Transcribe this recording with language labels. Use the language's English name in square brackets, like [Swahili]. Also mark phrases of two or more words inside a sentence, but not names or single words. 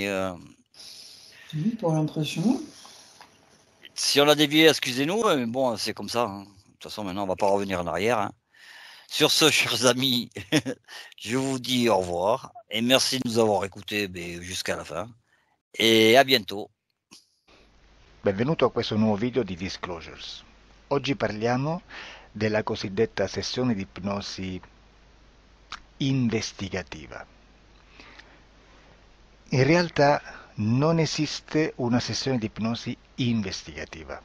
[French] Oui, pour l'impression. si on a dévié, excusez-nous, mais bon, c'est comme ça. Hein. De toute façon, maintenant, on va pas revenir en arrière. Hein. Sur ce, chers amis, je vous dis au revoir et merci de nous avoir écoutés jusqu'à la fin. Et à bientôt. [Italian] Benvenuto a questo nuovo video di Disclosures. Oggi parliamo della cosiddetta sessione di ipnosi investigativa. In realtà non esiste una sessione di ipnosi investigativa.